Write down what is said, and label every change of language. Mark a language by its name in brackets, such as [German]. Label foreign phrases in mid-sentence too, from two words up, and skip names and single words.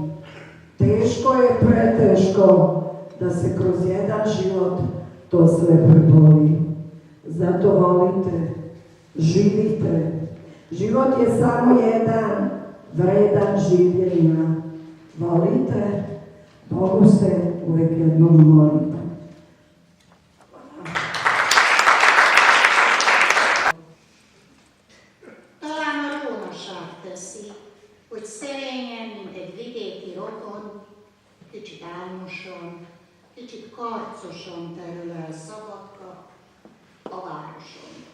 [Serbian] Teško je, preteško, da se kroz jedan život to sve preboli. Zato volite, živite. Život je samo jedan, vredan življenja. Volite, Bogu se uvek jednom molite. [Hungarian] Talán a rómaság teszi, hogy szerényen, mint egy vidéki rokon, kicsit álmosan, kicsit karcosan terül el szavakkal a városon.